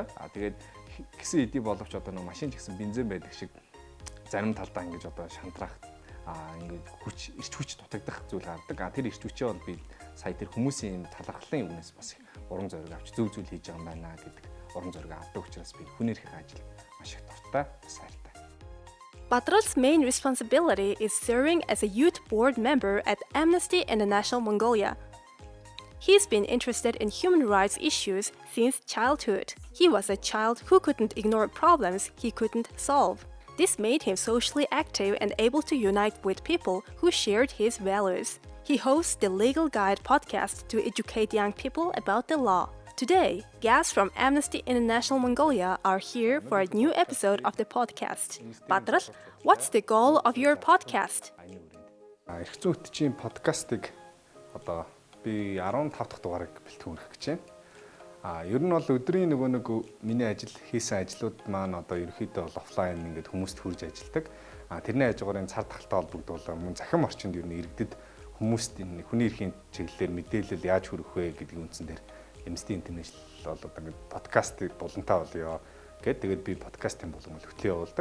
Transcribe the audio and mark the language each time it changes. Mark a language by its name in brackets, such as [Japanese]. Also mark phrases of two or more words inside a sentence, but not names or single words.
[Mongolian] Тэгээд гисэн эдий боловч одоо нэг машин ч гэсэн бензин байдаг шиг зарим талдаа ингэж одоо шантрах ингэж эрч хүч дутагдах зүйл гардаг. Тэр эрч хүчээ бол би сая тэр хүмүүсийн талархлын үгнээс бас их урам зориг авч зөв зүйл хийж байгаа юм байна гэдэг урам зориг авдаг учраас би хүний эрхийн ажил маш их дуртай, сайртай. [English] Badral's main responsibility is serving as a youth board member at Amnesty International Mongolia. He's been interested in human rights issues since childhood. He was a child who couldn't ignore problems he couldn't solve. This made him socially active and able to unite with people who shared his values. He hosts the Legal Guide podcast to educate young people about the law. Today, guests from Amnesty International Mongolia are here for a new episode of the podcast. Badral, what's the goal of your podcast? [Mongolian] Эрх зүйн хөтчийн подкастыг одоо би 15 дахь дугаарыг бэлтгэх гэж байна. Ер нь бол өдрийн нөгөө нэг миний ажил хийсэн ажлууд маань одоо ерөөхдөө бол офлайн ингээд хүмүүст хүрж ажилладаг. Тэрний хажуугаар энэ цар тахалтай холбогдуулаад мөн захин орчинд ер нь иргэдэд хүмүүст энэ хүний эрхийн чиглэлээр мэдээлэл яаж хүргэх вэ гэдгийг үндсэн дээр Amnesty International бол одоо ингээд подкастыг булантай болёо гэд тэгээд би подкастын булан хөтлөө явуулдаг.